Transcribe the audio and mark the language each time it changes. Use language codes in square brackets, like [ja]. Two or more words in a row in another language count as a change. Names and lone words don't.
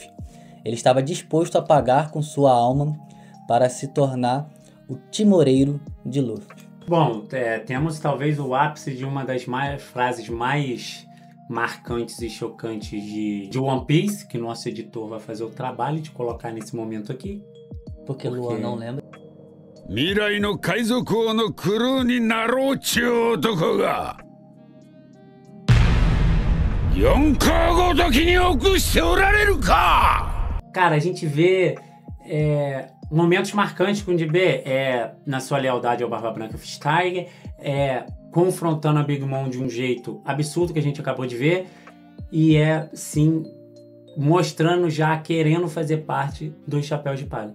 [pt] Ele estava disposto a pagar com sua alma para se tornar o timoreiro de Luffy. Bom, temos talvez o ápice de uma das frases mais marcantes e chocantes de One Piece, que nosso editor vai fazer o trabalho de colocar nesse momento aqui. Porque Luan não lembra. [ja] 未来の海賊王のクルーになろうちゅう男が4カごときに臆しておられるか! [pt] Cara, a gente vê momentos marcantes com o Jinbe na sua lealdade ao Barba Branca Fish Tiger, confrontando a Big Mom de um jeito absurdo que a gente acabou de ver, e sim mostrando já querendo fazer parte do Chapéu de Palha.